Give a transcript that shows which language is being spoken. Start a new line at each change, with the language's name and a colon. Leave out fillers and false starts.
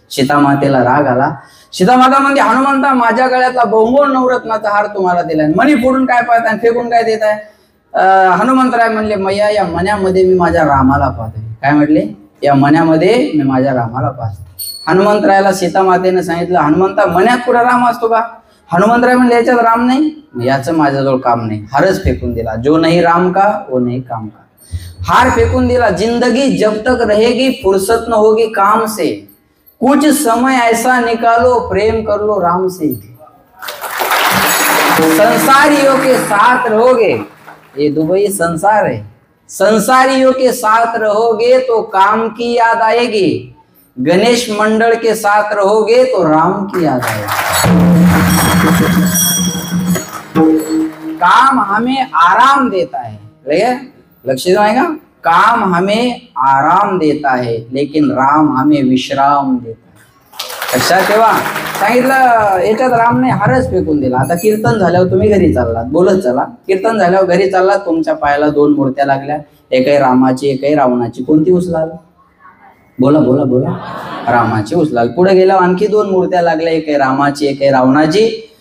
Marathi: सीता मातेला राग आला. सीता माता म्हणजे हनुमंता माझ्या गळ्यातला बहुमोल नवरत्नाचा हार तुम्हाला दिलाय, मणी फोडून काय पाहताय आणि फेकून काय देत आहे. हनुमंतराय म्हणले मैया या मण्यामध्ये मी माझ्या रामाला पाहतोय. काय म्हटले, या मण्यामध्ये मी माझ्या रामाला पाहतो. हनुमंतरायाला सीता मातेने सांगितलं हनुमंता मण्यात कुठं राम असतो का. हनुमंतराय म्हणले याच्यात राम नाही, याचं माझ्याजवळ काम नाही. हारच फेकून दिला.
Hindi: जो नहीं राम का वो नहीं काम का.
Marathi: हार फेकून दिला.
Hindi: जिंदगी जब तक रहेगी फुर्सत न होगी काम से, कुछ समय ऐसा निकालो प्रेम कर लो राम से. संसारियों के साथ रहोगे, ये दुबई संसार है, संसारियों के साथ रहोगे तो काम की याद आएगी. गणेश मंडल के साथ रहोगे तो राम की याद आएगी. काम हमें आराम देता है, लक्ष्य देगा. काम हमें आराम देता है लेकिन राम हमें विश्राम देता है.
Marathi: लक्षात ठेवा. सांगितलं याच्यात रामने हारच फेकून दिला. आता कीर्तन झाल्यावर तुम्ही घरी चाललात, बोलत चला. कीर्तन झाल्यावर घरी चाललात, तुमच्या पायाला 2 मूर्त्या लागल्या, एकही रामाची एकही रावणाची. कोणती उचलाल? बोला बोला बोला. रामाची उचलाल. पुढे गेल्यावर आणखी 2 मूर्त्या लागल्या, एकही रामाची एकही रावणाची.